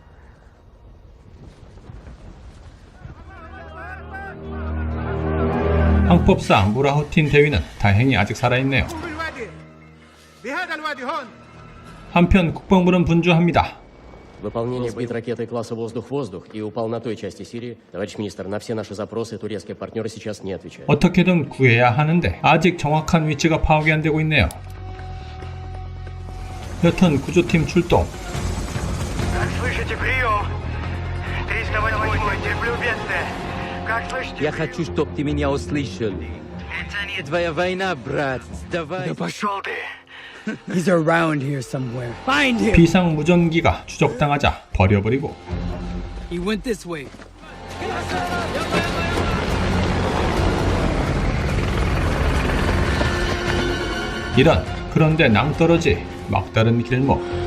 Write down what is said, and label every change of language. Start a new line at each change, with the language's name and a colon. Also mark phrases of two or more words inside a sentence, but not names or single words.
Korean: 항법사 무라호틴 대위는 다행히 아직 살아있네요. 한편 국방부는 분주합니다.
Russian: Выполнение сбит ракетой класса «Воздух-воздух» и упал на той части Сирии. Товарищ министр, на все наши запросы турецкие партнеры сейчас не отвечают.
Korean: 어떻게든 구해야 하는데 아직 정확한 위치가 파악이 안 되고 있네요. 여튼 구조팀 출동.
Russian: Я хочу, чтоб ты меня услышал. Это не твоя война, брат. Давай. Да пошел ты.
English: He's around here somewhere. Find him!
Korean: 비상무전기가 추적당하자 버려버리고
English: He went this way.
Korean: 이런, 그런데 낭떠러지 막다른 길목.